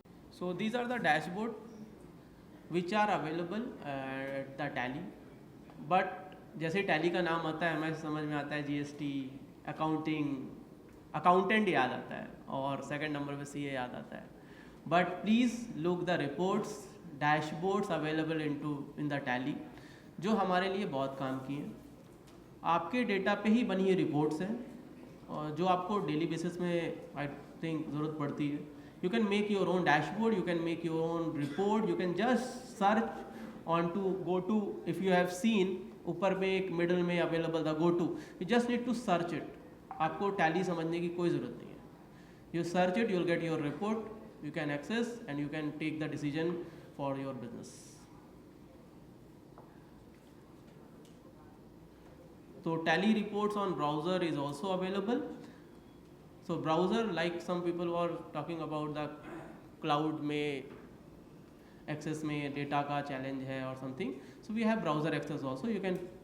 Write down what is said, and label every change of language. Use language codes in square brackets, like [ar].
[en] So these are the dashboard which are available at the Tally. [hi] But जैसे Tally का नाम आता है हमें समझ में आता है GST, accounting, accountant याद आता है और second number पे CA याद आता है. [en] But please look the reports, dashboards available in the Tally [hi] जो हमारे लिए बहुत काम की हैं. आपके डेटा पे ही बनी ये रिपोर्ट्स हैं और जो आपको डेली बेसिस में [en] I think [hi] ज़रूरत पड़ती है. [en] You can make your own dashboard, you can make your own report, you can just search on to go to, if you have seen [hi] ऊपर में एक मिडल में अवेलेबल था [en] go to, you just need to search it. [hi] आपको tally समझने की कोई ज़रूरत नहीं है. [en] You search it, you'll get your report, you can access and you can take the decision for your business. So Tally reports on browser is also available. So browser, like some people were talking about the cloud [hi] में access में data का challenge है [en] or something. So we have browser access also. You can